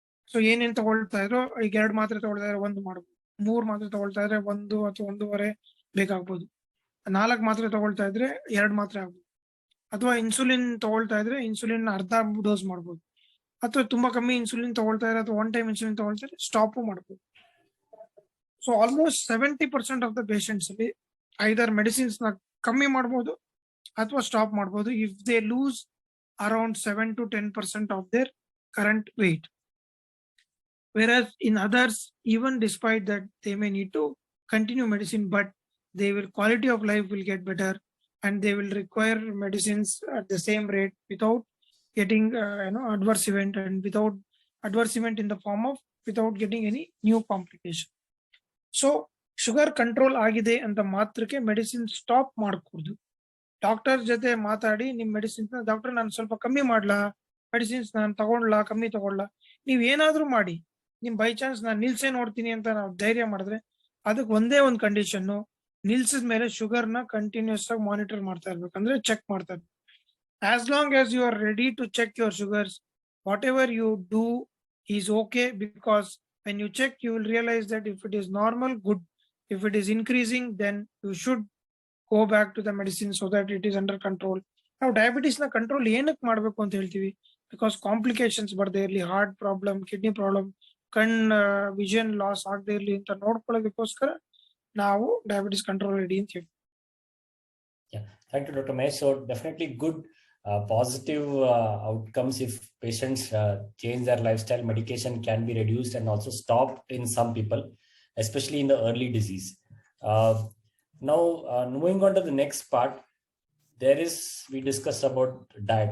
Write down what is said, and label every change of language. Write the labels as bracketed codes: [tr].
[kn] So ಏನೇನ್ ತಗೊಳ್ತಾ ಇದ್ರು, ಈಗ 2 ಮಾತ್ರೆ ತಗೊಳ್ತಾ ಇದ್ರೆ 1 ಮಾಡ್ಬೋದು, 3 ಮಾತ್ರೆ ತಗೊಳ್ತಾ ಇದ್ರೆ 1 ಅಥವಾ 1.5 ಬೇಕಾಗ್ಬೋದು, 4 ಮಾತ್ರೆ ತಗೊಳ್ತಾ ಇದ್ರೆ 2 ಮಾತ್ರೆ ಆಗ್ಬೋದು, ಅಥವಾ ಇನ್ಸುಲಿನ್ ತಗೊಳ್ತಾ ಇದ್ರೆ ಇನ್ಸುಲಿನ್ ಅರ್ಧ ಡೋಸ್ ಮಾಡ್ಬೋದು, ಅಥವಾ ತುಂಬಾ ಕಮ್ಮಿ ಇನ್ಸುಲಿನ್ ತಗೊಳ್ತಾ ಇದ್ರೆ ಅಥವಾ 1 time ಇನ್ಸುಲಿನ್ ತಗೊಳ್ತಾ ಇದ್ರೆ ಸ್ಟಾಪ್ ಮಾಡ್ಬೋದು. [en] so almost 70% of the patients [kn] ಅಲ್ಲಿ ಐದರ್ ಮೆಡಿಸಿನ್ಸ್ ನ ಕಮ್ಮಿ ಮಾಡ್ಬೋದು ಅಥವಾ ಸ್ಟಾಪ್ ಮಾಡ್ಬೋದು [en] If they lose around 7 to 10% of their current weight. Whereas in others, even despite that, they may need to continue medicine, but quality of life will get better, and they will require medicines at the same rate without getting adverse event, and without adverse event in the form of without getting any new complication. [kn] So sugar control ಆಗಿದೆ ಅಂತ ಮಾತ್ರಕ್ಕೆ medicine stop ಮಾಡಕೂಡದು. Doctor ಜೊತೆ ಮಾತಾಡಿ ನಿಮ್ medicines doctor ನಾನು ಸ್ವಲ್ಪ ಕಮ್ಮಿ ಮಾಡ್ಲಾ, ಮೆಡಿಸಿನ್ಸ್ ನಾನು ತಗೊಳ್ಲಾ, ಕಮ್ಮಿ ತಗೊಳ್ಲಾ, ನೀವ್ ಏನಾದ್ರೂ ಮಾಡಿ, ನಿಮ್ ಬೈ ಚಾನ್ಸ್ ನಾನು ನಿಲ್ಸೇ ನೋಡ್ತೀನಿ ಅಂತ ನಾವು ಧೈರ್ಯ ಮಾಡಿದ್ರೆ ಅದಕ್ಕೆ ಒಂದೇ ಒಂದು ಕಂಡೀಷನ್, ನಿಲ್ಸಿದ ಮೇಲೆ ಶುಗರ್ ನ ಕಂಟಿನ್ಯೂಸ್ ಆಗಿ ಮಾನಿಟರ್ ಮಾಡ್ತಾ ಇರ್ಬೇಕಂದ್ರೆ ಚೆಕ್ ಮಾಡ್ತಾ ಇರ್ಬೇಕು. [en] As long as you are ready to check your sugars, whatever you do is okay, because when you check you will realise that if it is normal, good. If it is increasing, then you should go back to the medicine so that it is under control. [kn] Now diabetes na control ಏನಕ್ಕೆ ಮಾಡಬೇಕು ಅಂತ ಹೇಳ್ತೀವಿ, because complications ಬರ್ದೇ ಇರಲಿ, heart problem, kidney problem, vision loss ಆಗದೆ ಇರಲಿ ಅಂತ ನೋಡ್ಕೊಳ್ಳೋದಕ್ಕೋಸ್ಕರ ನಾವು ಡಯಾಬಿಟಿಸ್ ಕಂಟ್ರೋಲ್ ಇಡಿ ಅಂತ ಹೇಳ್ತೀವಿ. [en] Thank you, Dr. Mahesh. So definitely good positive outcomes if patients change their lifestyle. Medication can be reduced and also stopped in some people, especially in the early disease. Now, moving on to the next part, we discussed about diet.